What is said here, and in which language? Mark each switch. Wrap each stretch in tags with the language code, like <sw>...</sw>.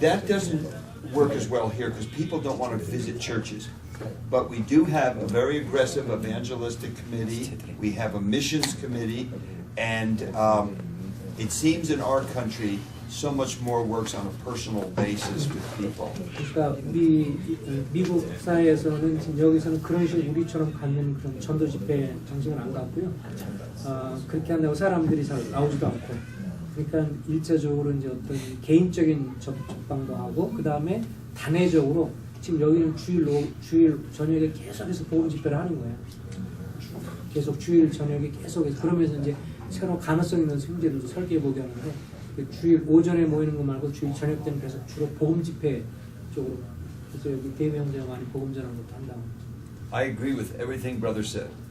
<en>That doesn't work as well here because people don't want to visit churches. But we do have a very aggressive evangelistic committee. We have a missions committee. And it seems in our country, so much more works on a personal basis with people.</en> <ko>그러니까 미국 사회에서는 지금 여기서는 그런 식으로 우리처럼 갖는 그런 전도 집회 정식은 안 갖고요. 그렇게 한다고 사람들이 잘 나오지도 않고. 그러니까 일차적으로 이제 어떤 개인적인 접방도 하고, 그 다음에 단회적으로 지금 여기는 주일 저녁에 계속해서 복음 집회를 하는 거예요. 계속 주일 저녁에 계속해서 그러면서 이제 새로 가능성 있는 형제들도 설계해 보게 하는데. 주일 오전에 모이는 거 말고 주일 저녁 때는 계속 주로 복음 집회 쪽으로 그래서 여기 대회 형제가 많이 복음 전하는 것도 한다고.</ko> <en>I agree with everything brother said.</en>